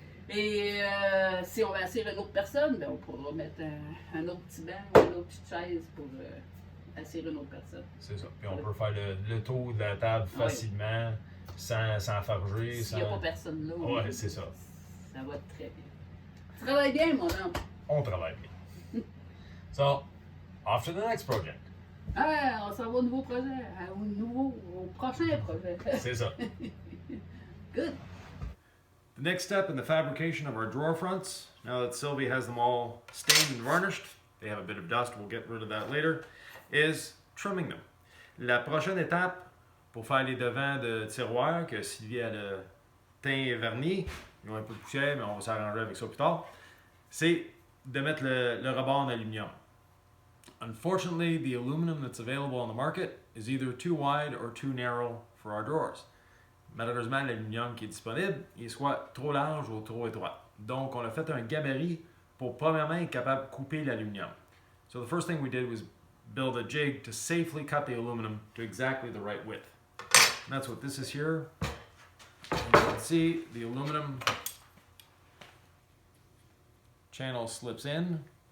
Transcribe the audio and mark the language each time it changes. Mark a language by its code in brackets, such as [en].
[fr] Et si on veut asseoir une autre personne, ben on pourra mettre un autre petit banc ou une autre petite chaise pour asseoir une autre personne. C'est ça. Puis on peut faire le tour de la table facilement, sans farger. S'il n'y a pas personne là. Ouais, c'est ça. Ça va très bien. Tu travailles bien, mon homme. On travaille bien. [en] So, off to the next project. [fr] Ah, on s'en va au nouveau projet, au prochain projet. C'est ça. [en] Good. The next step in the fabrication of our drawer fronts, now that Sylvie has them all stained and varnished, they have a bit of dust, we'll get rid of that later, is trimming them. [fr] La prochaine étape pour faire les devants de tiroirs, que Sylvie a le teint et vernis, ils ont un peu de poussière, mais on va s'arranger avec ça plus tard, c'est de mettre le rebord en aluminium. [en] Unfortunately, the aluminum that's available on the market is either too wide or too narrow for our drawers. [fr] Malheureusement, l'aluminium qui est disponible, il est soit trop large ou trop étroit. Donc, on a fait un gabarit pour premièrement être capable de couper l'aluminium. [en] So the first thing we did was build a jig to safely cut the aluminum to exactly the right width. And that's what this is here. And you can see the aluminum channel slips in.